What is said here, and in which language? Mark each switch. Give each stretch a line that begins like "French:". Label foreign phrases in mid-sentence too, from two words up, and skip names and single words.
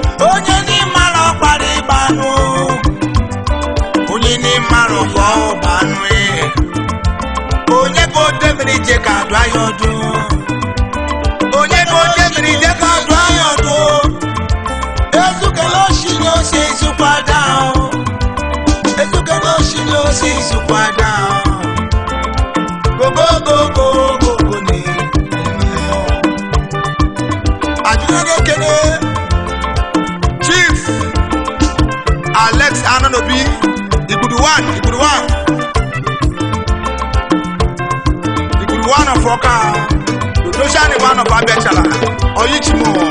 Igbo: Onye n'ịmara ọkpara ịba anụ. Onye n'ịmara ọkwa ọba anụ e. Onye ka o temere ije ka adụ ya ọdụ? Onye ka o temere ije ka adụ ya ọdụ? Ezukela oshi na ose ezukwa da o. Ezukela oshi na ose ezukwa da o. Go, go, go, go, go, go, ne. Ajụjụ na-ekele Chief Alex Ananobi, Igbudu one, Igbudu one. Igbudu
English: one of
Igbo: Ọka. Dodosiani
English: one of
Igbo: Abịachala. Oyichimo.